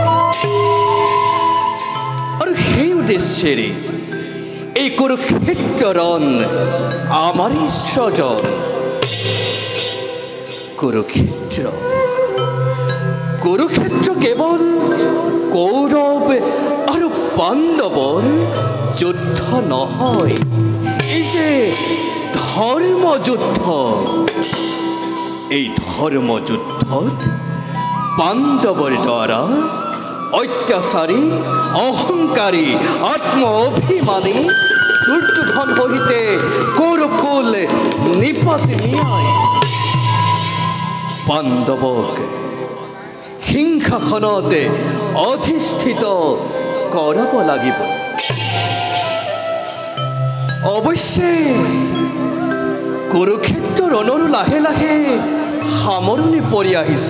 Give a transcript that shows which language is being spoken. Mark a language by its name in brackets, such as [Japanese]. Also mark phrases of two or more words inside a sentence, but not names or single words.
[Assamese] আর সেই উদ্দেশ্যেরে এই কুরুক্ষেত্ররণ আমারই স্বজন কুরুক্ষেত্র কেবল কৌরব আর পাণ্ডবর যুদ্ধ নহয়, এই যে ধর্মযুদ্ধ। এই ধর্মযুদ্ধ পাণ্ডবর দ্বারা অত্যাচারী অহংকারী আত্ম অভিমানী দুর্যোধন হইতে কৌরবকুল নিপাত নিয়ায় পাণ্ডবক সিংহাসনতে অধিষ্ঠিত কৰাব লাগিব। অৱশ্যে কুৰুক্ষেত্ৰ ৰণৰো লাহে লাহে সামৰণি পৰি আহিছে।